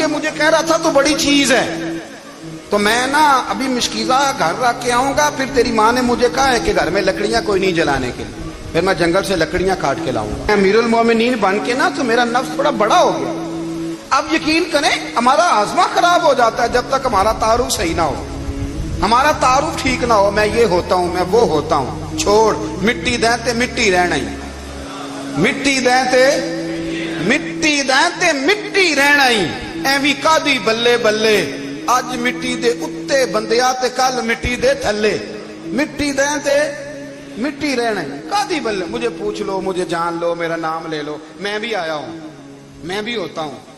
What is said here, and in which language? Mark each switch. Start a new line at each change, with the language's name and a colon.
Urdu: یہ مجھے کہہ رہا تھا تو بڑی چیز ہے, تو میں نا ابھی مشکیزہ گھر رکھ کے آؤں گا, پھر تیری ماں نے مجھے کہا ہے کہ گھر میں لکڑیاں کوئی نہیں جلانے کے لیے, پھر میں جنگل سے لکڑیاں کاٹ کے لاؤں گا. امیر المومنین بن کے نا تو میرا نفس تھوڑا بڑا ہو گیا. اب یقین کریں ہمارا ہاضمہ خراب ہو جاتا ہے جب تک ہمارا تعارف صحیح نہ ہو, ہمارا تعارف ٹھیک نہ ہو. میں یہ ہوتا ہوں, میں وہ ہوتا ہوں.
Punjabi: چھوڑ, مٹی دیں تے مٹی رہنا ہی, مٹی دیں تے مٹی دیں تے مٹی رہنا ہی. ایویں کادی بلے بلے اج مٹی دے اتے بندیا تے کل مٹی دے تھلے. مٹی دیں تے مٹی رہنا ہی, کادی بلے.
Urdu: مجھے پوچھ لو, مجھے جان لو, میرا نام لے لو, میں بھی آیا ہوں, میں بھی ہوتا ہوں.